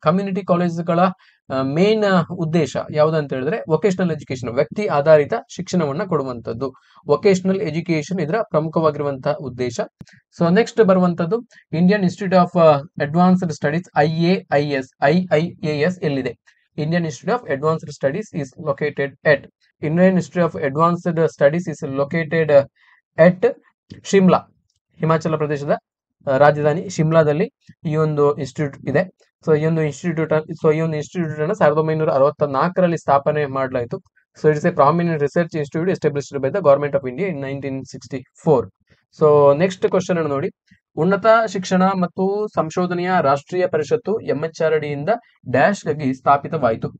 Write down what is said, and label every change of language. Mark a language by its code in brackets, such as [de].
[kn] Community ಕಾಲೇಜಸ್ಗಳ main ಉದ್ದೇಶ ಯಾವುದಂತ ಹೇಳಿದ್ರೆ ವೊಕೇಶನಲ್ ಎಜುಕೇಶನ್, ವ್ಯಕ್ತಿ ಆಧಾರಿತ ಶಿಕ್ಷಣವನ್ನ ಕೊಡುವಂತದ್ದು. ವೊಕೇಶನಲ್ ಎಜುಕೇಶನ್ ಇದರ ಪ್ರಮುಖವಾಗಿರುವಂತಹ ಉದ್ದೇಶ. ಸೊ ನೆಕ್ಸ್ಟ್ ಬರುವಂತದ್ದು Indian institute of advanced studies, IIAS ಎಲ್ಲಿದೆ? [en] Indian Institute of Advanced Studies is located at Indian Institute of Advanced Studies is located at Shimla. [kn] Himachal ಪ್ರದೇಶದ ರಾಜಧಾನಿ ಶಿಮ್ಲಾದಲ್ಲಿ ಈ ಒಂದು ಇನ್ಸ್ಟಿಟ್ಯೂಟ್ ಇದೆ. ಸೊ ಈ ಒಂದು ಇನ್ಸ್ಟಿಟ್ಯೂಟ್ ಅನ್ನು 1964ರಲ್ಲಿ ಸ್ಥಾಪನೆ ಮಾಡಲಾಯಿತು. [en] So it's a prominent research institute established by the government of India in 1964. [kn] So next question ಅನ್ನು ನೋಡಿ, ಉನ್ನತ ಶಿಕ್ಷಣ ಮತ್ತು ಸಂಶೋಧನೆಯ ರಾಷ್ಟ್ರೀಯ ಪರಿಷತ್ತು MHRD ಇಂದ ಡ್ಯಾಶ್ ಗಾಗಿ ಸ್ಥಾಪಿತವಾಯಿತು.